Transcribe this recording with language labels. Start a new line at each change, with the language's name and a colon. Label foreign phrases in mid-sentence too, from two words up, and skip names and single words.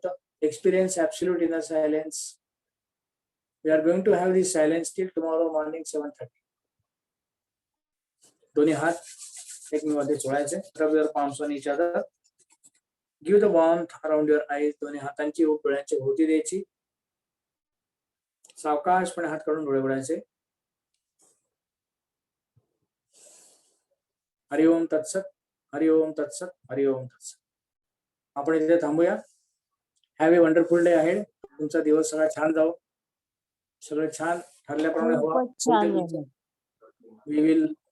English: Experience absolute inner silence. We are going to have this silence till tomorrow morning 7:30.
Marathi: दोन्ही हात एकमेकांमध्ये जोडायचे.
English: Rub your palms on each other. Give the warmth around your eyes.
Marathi: दोन्ही हातांची ऊब डोळ्यांच्या भोवती द्यायची. सावकाशपणे हात काढून डोळे उघडायचे.
Sanskrit: हरि ओम तत्सत. हरि ओम तत्सत. हरि ओम तत्सत.
Marathi: आपण इथे थांबूया.
English: have a wonderful day ahead.
Marathi: तुमचा दिवस सगळा छान जाओ. सगळं छान ठरल्याप्रमाणे व्हा.
English: we will